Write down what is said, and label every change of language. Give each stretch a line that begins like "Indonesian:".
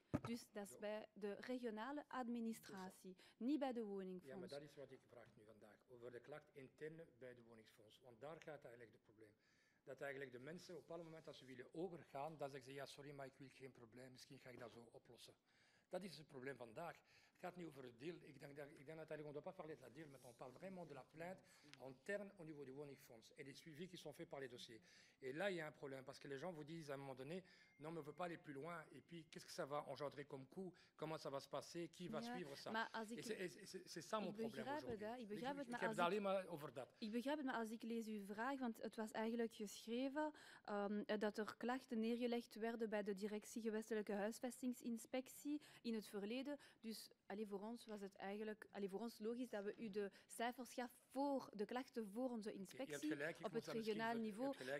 Dutch: Dus dat is bij de regionale administratie, niet bij de woningfonds. Ja, maar dat is wat ik vraag nu vandaag, over de klacht interne bij de woningsfonds. Want daar gaat eigenlijk het probleem. Dat eigenlijk de mensen op alle moment als ze willen overgaan, dan zeggen ze ja, sorry, maar ik wil geen probleem, misschien ga ik dat zo oplossen. Dat is het probleem vandaag. Het gaat niet over het deal. Ik denk dat
French: on ne doit pas parler de la deal, mais on parle vraiment de la plainte interne au niveau du woningsfonds et des suivis qui sont faits par les dossiers. Et là, il y a un problème parce que les gens vous disent à un moment donné, non, mais on ne veut pas aller plus loin. Et puis, qu'est-ce que ça va engendrer comme coût? Comment ça va se passer? Qui va suivre ça? C'est ça mon probleem aujourd'hui.
Dutch: Ik heb het alleen maar over dat. Ik begrijp het, maar als ik lees uw vraag, want het was eigenlijk geschreven dat er klachten neergelegd werden bij de Directie Gewestelijke Huisvestingsinspectie in het verleden. Dus voor ons was het eigenlijk voor ons logisch dat we u de cijfers gaven voor de klachten voor onze inspectie op het regionaal niveau.